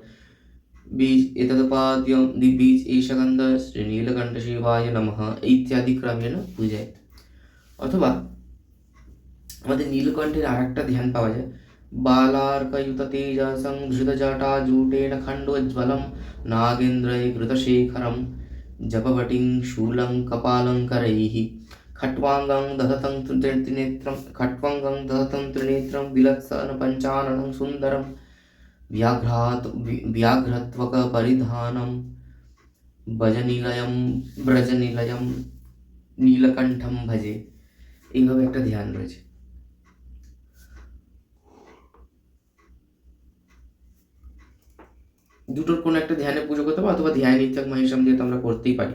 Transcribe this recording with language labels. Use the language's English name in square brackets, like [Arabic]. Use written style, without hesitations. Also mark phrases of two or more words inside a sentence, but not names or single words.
[Sanskrit] বীজ এতৎ পাদ্যম বীজ ঈশাগন্ধ শ্রী নীলকণ্ঠ শিবায় নমঃ ইত্যাদি ক্রমেণ পূজায়। [Bangla] অথবা আমাদের নীলকণ্ঠের আর একটা ধ্যান পাওয়া যায়, [Sanskrit] বালার্কয়ুত তেজসং ধৃতজটা জূটেন খণ্ডোজ্জ্বলম নাগেন্দ্রৈ ঘৃতশেখরম জপবটিং শূলং কপালঙ্করৈः खट्वांगं दधतं त्रिनेत्रं विलत्सन पंचाननं सुंदरं व्याघ्रत्वक परिधानं ব্রজনীলয়ম নীলকণ্ঠম ভজে। [Bangla] এইভাবে একটা ধ্যান রয়েছে। দুটোর কোনো একটা ধ্যানে পুজো করতে পারো, অথবা ধ্যান ইত্যাগ মহেশম দিয়ে তো আমরা করতেই পারি।